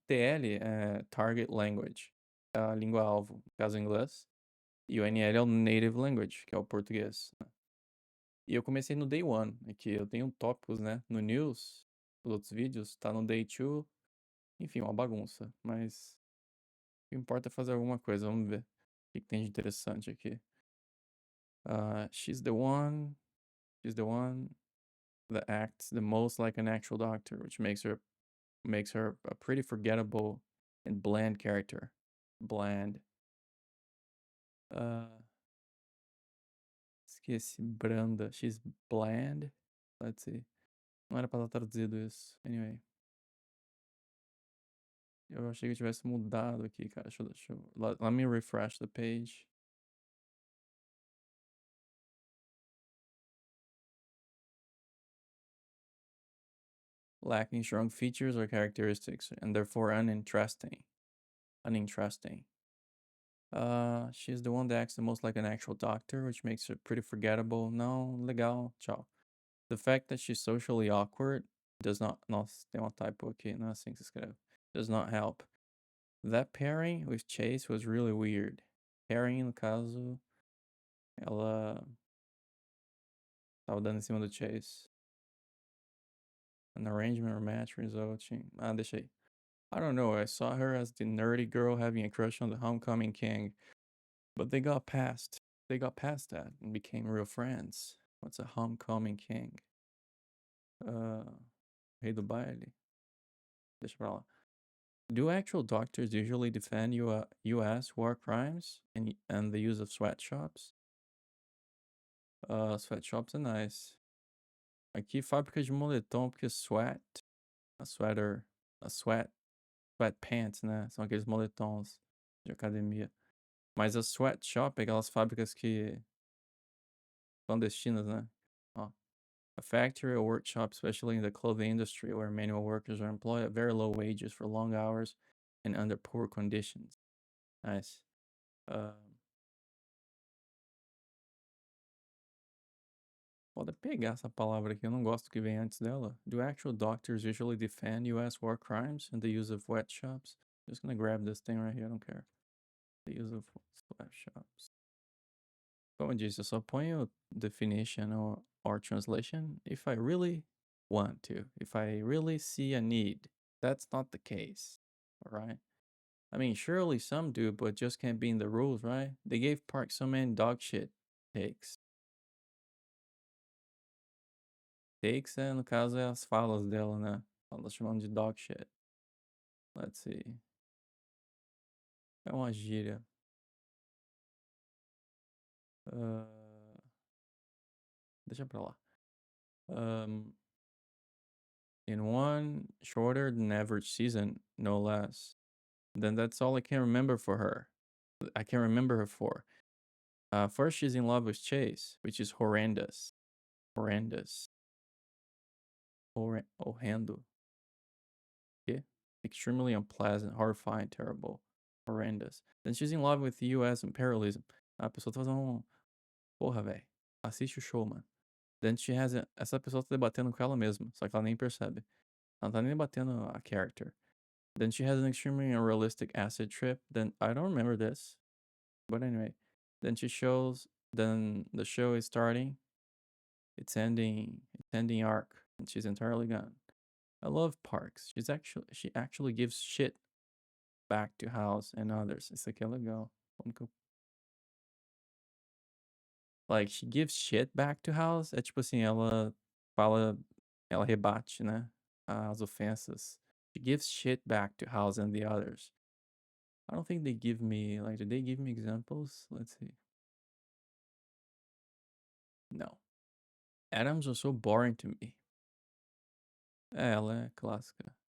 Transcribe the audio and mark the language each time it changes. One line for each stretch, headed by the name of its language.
Portuguese: TL é Target Language, é a língua-alvo, no caso inglês, e o NL é o Native Language, que é o português, né. E eu comecei no
English: day one,
Portuguese: aqui eu tenho tópicos, né, no news, os outros vídeos, tá no
English: day two,
Portuguese: enfim, uma bagunça, mas o que importa é fazer alguma coisa, vamos ver o que que tem de interessante aqui.
English: She's the one, she's the one that acts the most like an actual doctor, which makes her a pretty forgettable and bland character. Bland.
Portuguese: Uh, esqueci. Branda.
English: She's bland. Let's see.
Portuguese: Não era pra estar traduzido isso.
English: Anyway.
Portuguese: Eu achei que eu tivesse mudado aqui, cara.
English: Let me refresh the page. Lacking strong features or characteristics, and therefore uninteresting. Uninteresting. She's the one that acts the most like an actual doctor, which makes her pretty forgettable.
Portuguese: Não, legal, tchau.
English: The fact that she's socially awkward does not.
Portuguese: Nossa, tem uma typo aqui, não é assim que se escreve.
English: Does not help. That pairing with Chase was really weird.
Portuguese: Pairing, no caso, ela tava dando em cima do Chase.
English: An arrangement or match resulting.
Portuguese: Ah, deixa aí.
English: I don't know, I saw her as the nerdy girl having a crush on the homecoming king, but they got past that and became real friends. What's a homecoming king?
Portuguese: Rei do baile? Deixa pra lá.
English: Do actual doctors usually defend US war crimes and the use of sweatshops? Sweatshops are nice.
Portuguese: Aqui, fábrica de moletom, porque a sweater, a sweatpants, né? São aqueles moletons de academia. Mas a sweatshop é aquelas fábricas que clandestinas, né? Ó.
English: A factory or workshop, especially in the clothing industry, where manual workers are employed at very low wages for long hours and under poor conditions. Nice. Uh,
Portuguese: Pode pegar essa palavra aqui, eu não gosto que vem antes dela.
English: Do actual doctors usually defend US war crimes and the use of sweatshops? Just gonna grab this thing right here, I don't care. The use of sweatshops.
Portuguese: Como eu disse, eu só ponho
English: definition or translation if I really want to. If I really see a need. That's not the case. Alright? I mean, surely some do, but just can't be in the rules, right? They gave Park so many dog shit takes.
Portuguese: Takes, no caso, é as falas dela, né? Ela chamando de dog shit.
English: Let's see.
Portuguese: É uma gíria. Uh, deixa pra lá.
English: In one shorter than average season, no less. Then that's all I can remember for her. I can remember her for. First, she's in love with Chase, which is horrendous. Horrendous. Horrendo. Yeah. Extremely unpleasant, horrifying, terrible, horrendous. Then she's in love with the US imperialism.
Portuguese: A pessoa tá fazendo porra, velho. Assiste o show, mano.
English: Then she has
Portuguese: essa pessoa tá debatendo com ela mesma, só que ela nem percebe. Ela tá nem debatendo a character.
English: Then she has an extremely unrealistic acid trip. Then I don't remember this. But anyway. Then she shows then the show is starting. It's ending arc. And she's entirely gone. I love Parks. She actually gives shit back to House and others.
Portuguese: Isso aqui é legal.
English: Like, she gives shit back to House.
Portuguese: É tipo assim, ela fala, ela rebate, né? As ofensas.
English: She gives shit back to House and the others. I don't think they give me, like, did they give me examples? Let's see. No. Adams was so boring to me.
Portuguese: É, ela é clássica.